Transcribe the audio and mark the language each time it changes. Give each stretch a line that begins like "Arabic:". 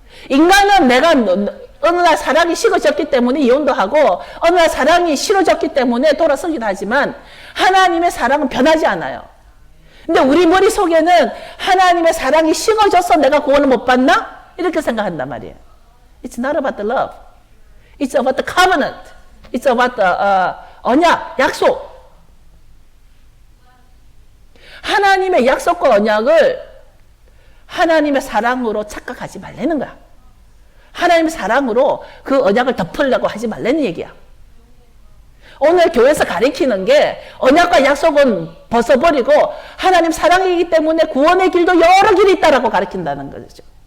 Korean: 인간은 내가 어느 날 사랑이 식어졌기 때문에 이혼도 하고 어느 날 사랑이 싫어졌기 때문에 돌아서기도 하지만 하나님의 사랑은 변하지 않아요. 근데 우리 머릿속에는 하나님의 사랑이 식어져서 내가 구원을 못 받나? 이렇게 생각한단 말이에요.
English: It's not about the love. It's about the covenant. It's about the
Korean: 언약, 약속. 하나님의 약속과 언약을 하나님의 사랑으로 착각하지 말라는 거야. 하나님의 사랑으로 그 언약을 덮으려고 하지 말라는 얘기야. 오늘 교회에서 가르치는 게 언약과 약속은 벗어버리고 하나님 사랑이기 때문에 구원의 길도 여러 길이 있다라고 가르친다는 거죠.